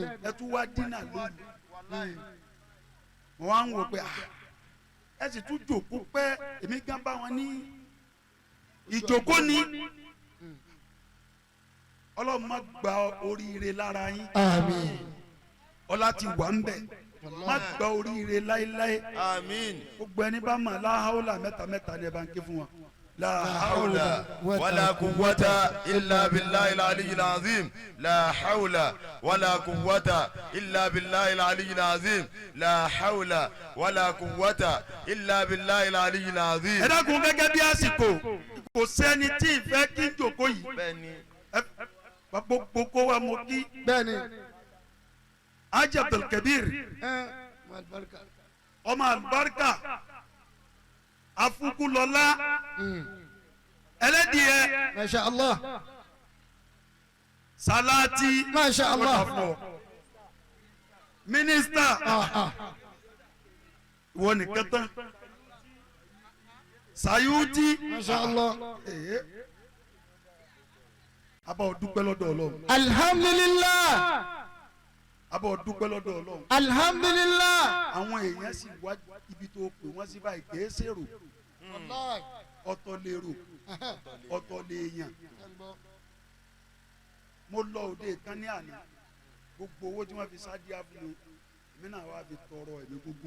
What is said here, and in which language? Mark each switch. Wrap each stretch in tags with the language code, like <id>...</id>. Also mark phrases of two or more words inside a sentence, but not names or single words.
<yo>ẹ tún wá dínà lónìí mo wá ń wò pé ẹ sì tún jókòó pé èmi gan bá wọn ní ìjókòó ní ọlọ́run má gba oríire lára yín</yo> <ar>آمين.</ar> <yo>ọlá ti wà ń bẹ̀ má gba oríire láéláé Àmín. gbogbo ẹni bá mọ̀ láhàólà mẹ́ta ni ẹ bá ń ké fún wọn</yo> <ar>حول</ar> <yo>láhàólà</yo> <ar>ولا قوة إلا بالله العلي العظيم لا حول ولا قوة إلا بالله العلي العظيم لا حول ولا قوة إلا بالله العلي العظيم.</ar> <yo>ẹ dákun gẹ́gẹ́ bí àsìkò kò sẹ́ni tí ì fẹ́ kí n jòkó yìí bẹ́ẹ̀ni gbogbo kó wa mo kí bẹ́ẹ̀ni. Haji Abdulkabir ọmọ àlùbáríkà afukulọlá ẹlẹ́dìẹ</yo> <ar>ما شاء الله</ar> <yo>salati</yo> <ar>ما شاء الله.</ar> <yo>mínísítà ìwọ nìkan tán Sayuti</yo> <ar>ما شاء الله.</ar> <yo>abọ́ dúpẹ́ lọ́dọ̀ Ọlọ́run</yo> <ar>الحمد لله.</ar> <yo>abọ́ dúpẹ́ lọ́dọ̀ Ọlọ́run</yo> <ar>الحمد لله.</ar> <yo>àwọn èèyàn sì wá ibi tó pè wọ́n sí báyìí kèé ṣèrò ọ̀tọ̀ lèrò ọ̀tọ̀ lèèyàn mo lọ òde kan ní àná gbogbo owó tí wọ́n fi sáájú àbúrò èmi náà wá fi tọrọ ẹ̀mí gbogbo</yo>